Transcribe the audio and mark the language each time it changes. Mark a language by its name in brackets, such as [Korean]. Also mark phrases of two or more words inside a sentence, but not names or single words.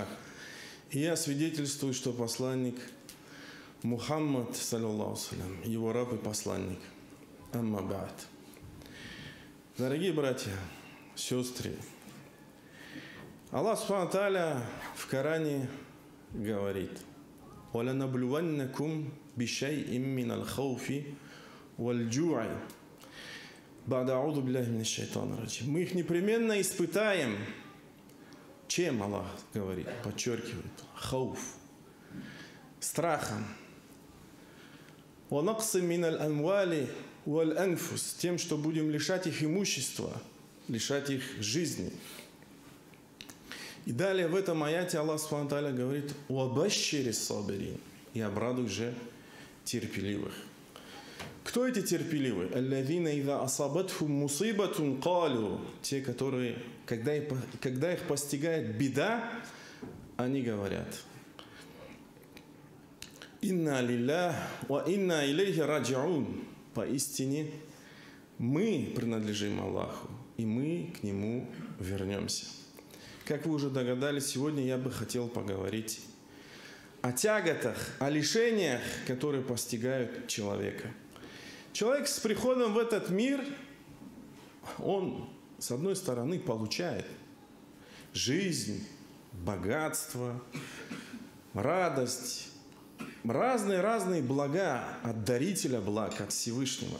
[Russian] И я свидетельствую, что посланник Мухаммад, [Arabic] صلى الله سلام, [Russian] его раб и посланник. [Arabic] أما بعد. [Russian] Дорогие братья, сестры, Аллах [Arabic] سبحانه تعالى [Russian] в Коране говорит: [Arabic] وَلَنَبْلُوَنَّكُمْ بِشَيْءٍ مِّنَ الْخَوْفِ وَالْجُوعِ بَعْدَ أَعُوذُ بِاللَّهِ مِنَ الشَّيْطَانِ الرَّجِيمِ. [Russian] Мы их непременно испытаем. Чем Аллах говорит? Подчеркивает. Хауф. Страхом. [Arabic] وَنَقْصٍ مِّنَ الْأَمْوَالِ وَالْأَنفُسِ. [Russian] Тем, что будем лишать их имущества, лишать их жизни. И далее в этом аяте Аллах [Arabic] سبحانه وتعالى [Russian] говорит: [Arabic] «وبشر الصابرين». [Russian] И обрадуй же терпеливых. Кто эти терпеливые? [Arabic] «الذين إذا أصابتهم مصيبة قالوا». [Russian] Те, которые, когда их постигает беда, они говорят: [Arabic] «إنا لله وإنا إليه راجعون». [Russian] Поистине мы принадлежим Аллаху, и мы к Нему вернемся. Как вы уже догадались, сегодня я бы хотел поговорить о тяготах, о лишениях, которые постигают человека. Человек с приходом в этот мир, он, с одной стороны, получает жизнь, богатство, радость, разные блага от дарителя благ, от Всевышнего.